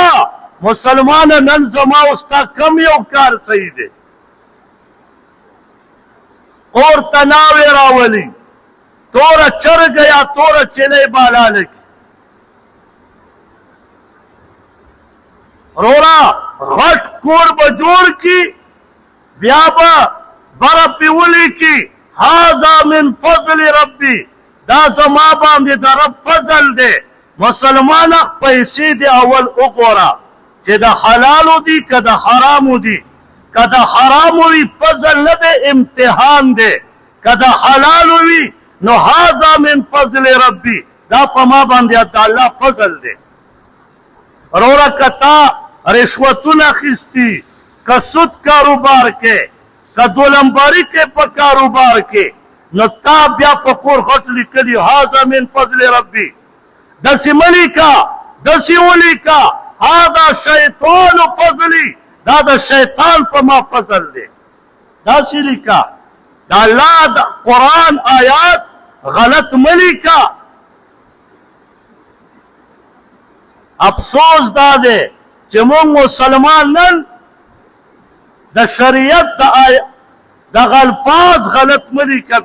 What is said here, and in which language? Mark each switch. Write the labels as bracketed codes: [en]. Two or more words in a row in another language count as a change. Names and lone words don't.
[ps] مسلمان نن زما استا کم یو کار صحیح دی، اور ته ناوې راولي، توره چرګه یا توره چلی بالا لکي. رورا غټ کور به جوړ کی، بیا به بره پې ولیکي [ar] هذا من فضل ربي، [ps] دا زما باندې د رب فضل دی. مسلمانه پیسې دې اول وګوره چې د حلالو دي که د حرامو دي. که د حرامو وي فضل نه دی، امتحان دی. که د حلالو وي نو [ar] هذا من فضل ربي، [ps] دا په ما باندې د الله فضل دی. وروره که تا رشوتونه اخیستي، که سود کاروبار کې، که دولمباري کې په کاروبار کې، نو تا بیا په کور غټ لیکلي [ar] هذا من فضل ربي. [ps] داسې مه لیکه، داسې ولیکه [ar] هذا شیطان فضلي، [ps] دا د شیطان په ما فضل دی. داسې لیکه. د الله د قرآن آیات غلط مه لیکه. افسوس دا دی چې موږ مسلمان نن د شریعت دغه الفاظ غلط مه لیکه.